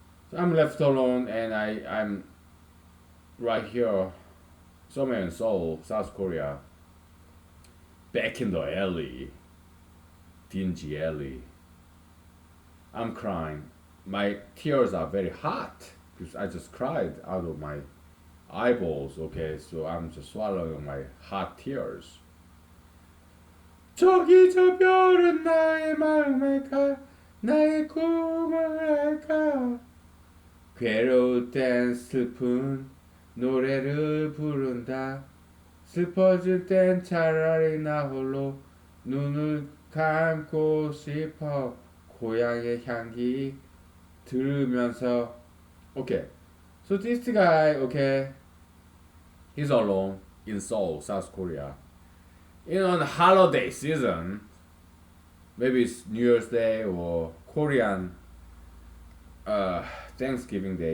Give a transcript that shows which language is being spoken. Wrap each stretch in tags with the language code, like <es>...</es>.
<en>So I'm left alone and I'm right here, somewhere in Seoul, South Korea, back in the alley, dingy alley. I'm crying. My tears are very hot because I just cried out of my eyeballs. Okay, so I'm just swallowing my hot tears.</en> <ko>저기 저 별은 나의 마음을 알까 나의 꿈을 알까 괴로울 땐 슬픈 노래를 부른다 슬퍼질 땐 차라리 나 홀로 눈을 감고 싶어 고향의 향기 들으면서.</ko> <en>Okay, so this guy, okay, he's alone in Seoul, South Korea. On holiday season, maybe it's New Year's Day or Korean Thanksgiving Day.</en>